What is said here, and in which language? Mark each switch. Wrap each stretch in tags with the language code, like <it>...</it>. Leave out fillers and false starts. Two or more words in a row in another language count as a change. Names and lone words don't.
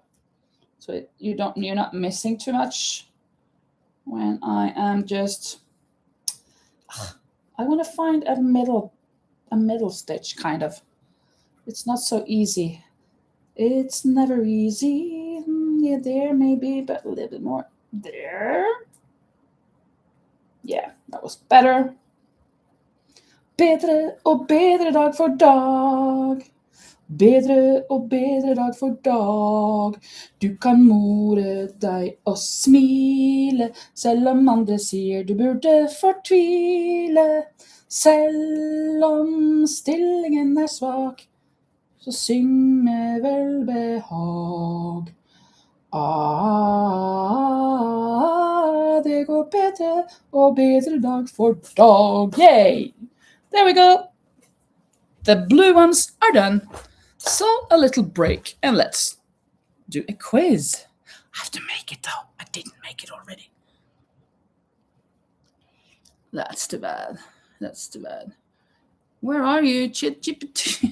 <en>So you're not missing too much when I am just, I want to find a middle stitch, kind of. It's not so easy. It's never easy. Yeah, there maybe, but a little bit more there. Yeah, that was better.</en> <no>Bedre og bedre dag for dag. Bedre og bedre dag for dag. Du kan more deg og smile, selv om andre sier du burde fortvile. Selv om stillingen er svak, så syng med velbehag. Det går bedre og bedre dag for dag.</no> <en>Yay! There we go. The blue ones are done. So a little break and let's do a quiz. I have to make it though. I didn't make it already. That's too bad. That's too bad. Where are you, ChatGPT?</en>